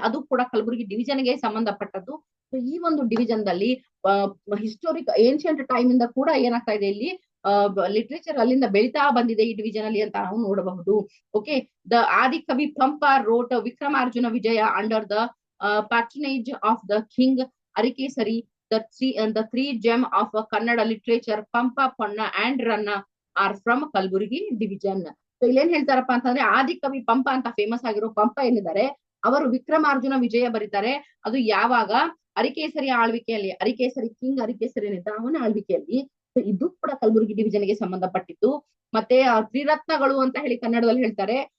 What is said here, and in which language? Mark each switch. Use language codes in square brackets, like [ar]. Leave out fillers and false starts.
[kn] ಅದು ಕೂಡ ಕಲಬುರಗಿ ಡಿವಿಷನ್ ಗೆ ಸಂಬಂಧಪಟ್ಟದ್ದು. ಸೊ ಈ ಒಂದು ಡಿವಿಷನ್ ದಲ್ಲಿ ಹಿಸ್ಟೋರಿಕ್ ಏನ್ಷಿಯಂಟ್ ಟೈಮ್ ಇಂದ ಕೂಡ ಏನಾಗ್ತಾ ಇದೆ ಇಲ್ಲಿ ಲಿಟ್ರೇಚರ್ ಅಲ್ಲಿಂದ ಬೆಳಿತಾ ಬಂದಿದೆ ಈ ಡಿವಿಷನ್ ಅಲ್ಲಿ ಅಂತ ನಾವು ನೋಡಬಹುದು. [en] Okay, the Adikavi Pampa wrote Vikramarjuna Vijaya under the patronage of the king Arikesari. The three gem of Kannada literature, Pampa, Ponna and Ranna, are from Kalburgi division. [kn] So ಇಲ್ಲೇನ್ ಹೇಳ್ತಾರಪ್ಪ ಅಂತಂದ್ರೆ ಆದಿಕವಿ ಪಂಪ ಅಂತ ಫೇಮಸ್ ಆಗಿರೋ ಪಂಪ ಏನಿದ್ದಾರೆ ಅವರು ವಿಕ್ರಮಾರ್ಜುನ ವಿಜಯ ಬರೀತಾರೆ. ಅದು ಯಾವಾಗ? ಅರಿಕೇಸರಿ ಆಳ್ವಿಕೆಯಲ್ಲಿ, ಕಿಂಗ್ ಅರಿಕೇಸರಿ ಏನಿದ್ದ ಅವನ ಆಳ್ವಿಕೆಯಲ್ಲಿ. ಇದು ಕೂಡ ಕಲಬುರಗಿ ಡಿವಿಷನ್ ಗೆ ಸಂಬಂಧಪಟ್ಟಿದ್ದು. ಮತ್ತೆ ತ್ರಿರತ್ನಗಳು ಅಂತ ಹೇಳಿ ಕನ್ನಡದಲ್ಲಿ ಹೇಳ್ತಾರೆ.